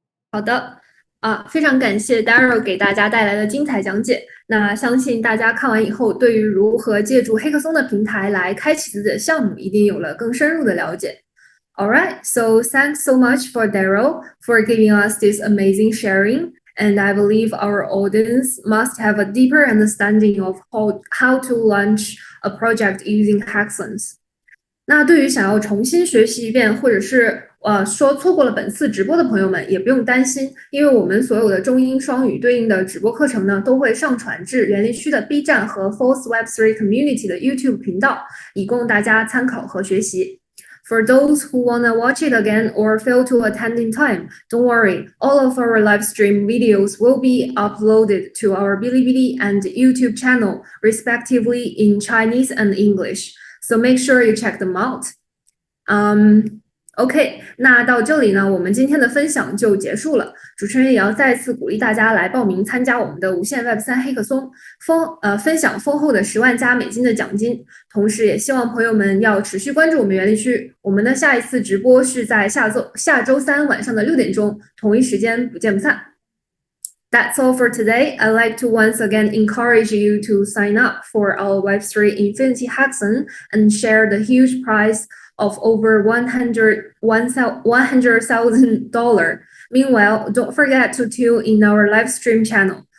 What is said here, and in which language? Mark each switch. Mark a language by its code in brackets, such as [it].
[zh] 好的，非常感谢 Daryl 给大家带来的精彩讲解。那相信大家看完以后，对于如何借助黑客松的平台来开启自己的项目，一定有了更深入的了解。 [en] All right, so thanks so much for Daryl for giving us this amazing sharing. And I believe our audience must have a deeper understanding of how to launch a project using hackathons. [zh] 那对于想要重新学习一遍，或者是说错过了本次直播的朋友们，也不用担心，因为我们所有的中英双语对应的直播课程呢，都会上传至园林区的 B 站和 Force Web3 Community 的 YouTube 频道，以供大家参考和学习。 [en] For those who wanna watch it again or fail to attend in time, don't worry. All of our live stream videos will be uploaded to our Bilibili and YouTube channel, respectively in Chinese and English. So make sure you check them out. [zh] OK，那到这里呢，我们今天的分享就结束了。主持人也要再次鼓励大家来报名参加我们的无限 Web3黑客松，分享丰厚的10万+美金的奖金。同时，也希望朋友们要持续关注我们园林区。我们的下一次直播是在下周三晚上的6点钟，同一时间不见不散。 [en] That's all for today. I'd like to once again encourage you to sign up for our Web3 Infinity Hackathon and share the huge prize of over $100,000. Meanwhile, don't forget to tune in our live stream channel.